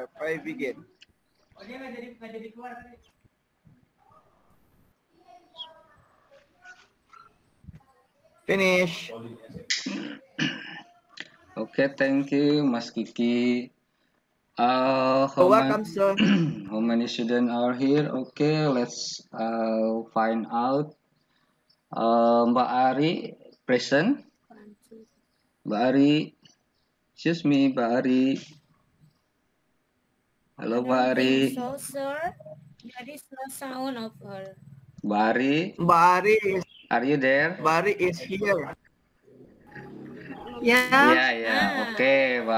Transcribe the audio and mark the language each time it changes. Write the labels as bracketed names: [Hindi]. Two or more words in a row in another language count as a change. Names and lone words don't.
[English] Pray begin. Finish. Okay, thank you, Mas Kiki. How Welcome, sir. how many students are here? Okay, let's find out. Mbak Ari present. Mbak Ari, excuse me, Mbak Ari. Halo, Mbak Ari. So, sir, there is no sound of her. Mbak Ari, Mbak are you there? Ari is here. Yeah. Okay, Mbak